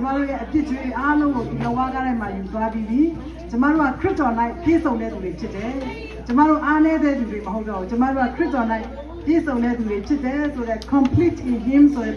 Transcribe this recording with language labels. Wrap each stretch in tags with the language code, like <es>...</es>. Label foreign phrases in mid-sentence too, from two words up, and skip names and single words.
<my>တို့ရဲ့အပြစ်တွေအားလုံးကိုဒီလောကထဲမှာယူသွားပြီးပြီကျ မတို့ကခရစ်တော်၌ပြည့်စုံတဲ့သူတွေဖြစ်တယ်ကျမတို့အားနည်းတဲ့သူတွေမဟုတ်တော့ဘူးကျမ တို့ကခရစ်တော်၌ပြည့်စုံတဲ့သူတွေဖြစ်တယ်ဆိုတဲ့</my> <en>complete in him</en> <my>ဆိုတဲ့သ</my>